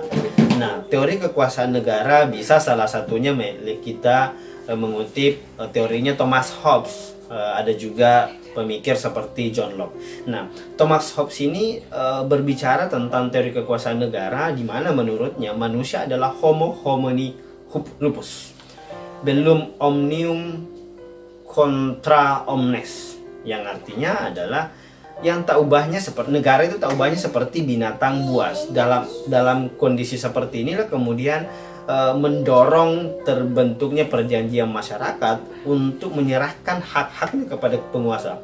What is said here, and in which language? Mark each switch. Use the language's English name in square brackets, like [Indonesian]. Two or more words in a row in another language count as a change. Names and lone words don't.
[Indonesian] Nah, teori kekuasaan negara bisa salah satunya kita mengutip teorinya Thomas Hobbes. Ada juga pemikir seperti John Locke. Nah, Thomas Hobbes ini berbicara tentang teori kekuasaan negara, di mana menurutnya manusia adalah [Latin] homo homini lupus, bellum omnium contra omnes, [Indonesian] yang artinya adalah yang tak ubahnya seperti negara itu tak ubahnya seperti binatang buas. Dalam kondisi seperti inilah kemudian mendorong terbentuknya perjanjian masyarakat untuk menyerahkan hak-haknya kepada penguasa.